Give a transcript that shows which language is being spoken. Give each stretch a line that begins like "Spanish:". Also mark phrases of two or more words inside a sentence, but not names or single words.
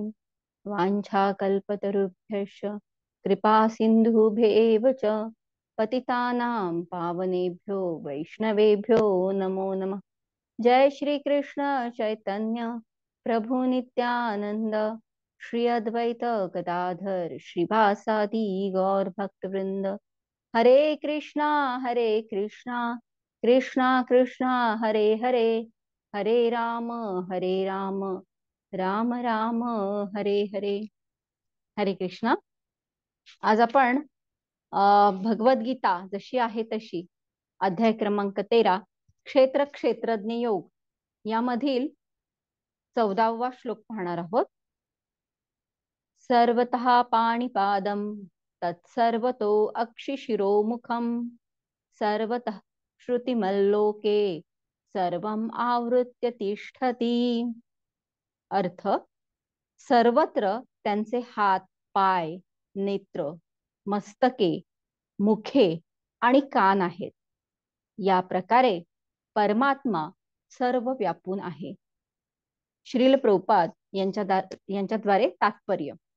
Sanskrit: वाञ्छाकल्पतरुभ्यश्च कृपा सिन्धुभ्येव च पतितानां पावनेभ्यो वैष्णवेभ्यो नमो नमः. जय श्री कृष्ण चैतन्य प्रभु नित्यानंद श्री अद्वैत गदाधर श्रीवासादि गौर भक्तवृंद. हरे कृष्णा कृष्णा कृष्णा हरे हरे, हरे राम राम राम हरे हरे. हरे कृष्णा.
Marathi: आज आपण भगवद्गीता जशी आहे तशी अध्याय क्रमांक 13 क्षेत्र क्षेत्रज्ञ योग यामधील 14वा श्लोक पाहणार आहोत.
Sanskrit: सर्वतः पाणिपादं तत्सर्वतो अक्षिशिरोमुखं सर्वतः श्रुतिमल्लोके सर्वं आवृत्य तिष्ठति.
Marathi: अर्थ, सर्वत्र त्यांचे हात, पाय, नेत्र, मस्तके, मुखे आणि कान आहेत. या प्रकारे परमात्मा सर्व व्यापून आहे. श्रील प्रभुपाद यांच्याद्वारे तात्पर्य.